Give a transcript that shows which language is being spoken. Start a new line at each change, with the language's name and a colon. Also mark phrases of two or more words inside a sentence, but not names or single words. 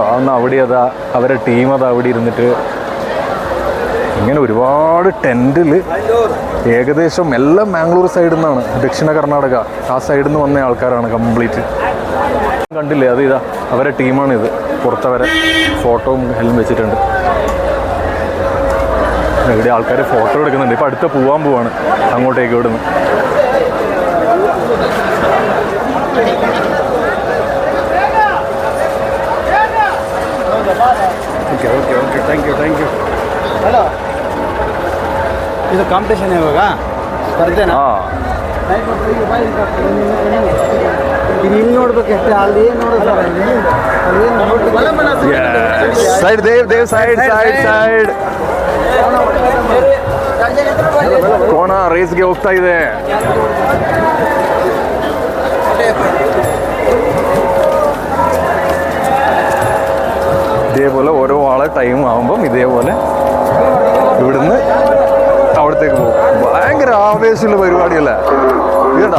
Malayalam: അന്ന് അവിടെ അതാ അവരെ ടീം അതാ അവിടെ ഇരുന്നിട്ട് ഇങ്ങനെ ഒരുപാട് ടെൻറ്റിൽ ഏകദേശം എല്ലാം മാംഗ്ലൂർ സൈഡിൽ നിന്നാണ്, ദക്ഷിണ കർണാടക ആ സൈഡിൽ നിന്ന് വന്ന ആൾക്കാരാണ് കംപ്ലീറ്റ്. കണ്ടില്ലേ, അത് ഇതാ അവരെ ടീമാണിത്. പുറത്തവരെ ഫോട്ടോയും എല്ലാം വെച്ചിട്ടുണ്ട്. ഇവിടെ ആൾക്കാർ ഫോട്ടോ എടുക്കുന്നുണ്ട്. ഇപ്പം അടുത്ത് പോവാണ് അങ്ങോട്ടേക്ക് ഇവിടുന്ന്.
English: okay okay okay thank you hello,
Kannada: ಇದು ಕಾಂಪಿಟೇಷನ್ ಇವಾಗ ಸ್ಪರ್ಧೆನಾ? ಇಲ್ಲಿ ನೋಡ್ಬೇಕು ಅಷ್ಟೇ, ಅಲ್ಲಿ ಏನು ನೋಡೋದು ಸೈಡ್ ದೇವ್ ಸೈಡ್ ಕೋಣ ರೇಸ್ಗೆ ಹೋಗ್ತಾ ಇದೆ.
Malayalam: ഇതേപോലെ ഓരോ ആളെ ടൈം ആകുമ്പം ഇതേപോലെ ഇവിടുന്ന് അവിടത്തേക്ക് പോകും. ഭയങ്കര ആവേശമുള്ള പരിപാടിയല്ല ഇതാ.